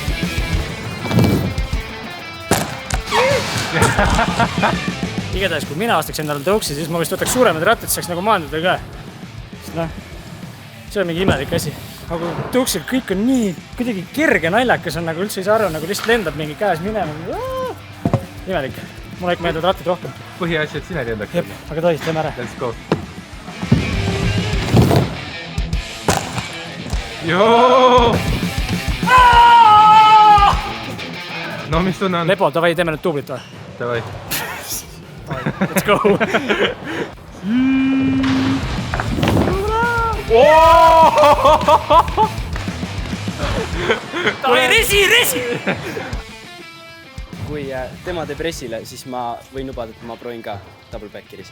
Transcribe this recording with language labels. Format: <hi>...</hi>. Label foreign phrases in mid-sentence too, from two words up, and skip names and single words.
<et>Igatahes, kui mina ostaks endale tõuksi, siis ma vist võtaks suuremad rattad, saaks nagu maanduda ka. See on mingi imelik asi. Aga tõuksil kõik on nii kuidagi kerge naljakas on, nagu üldse ei saa aru, nagu lihtsalt lendab mingi käes minema. Imelik. Mulle ikka meeldavad rattid rohkem. Põhiasi, et sina lendaks. Jep, aga tohis, teeme ära.</et> <en>Let's go. Joo!</en> <et>No, mis tunne on? Lepo, davai, teeme nüüd duublit või? Davai.</et> <en>Let's go!</en> <et>Davai, resi! Kui tema teeb resile, siis ma võin lubada, et ma proovin ka</et> <en>double backi</en> <et>resile.</et>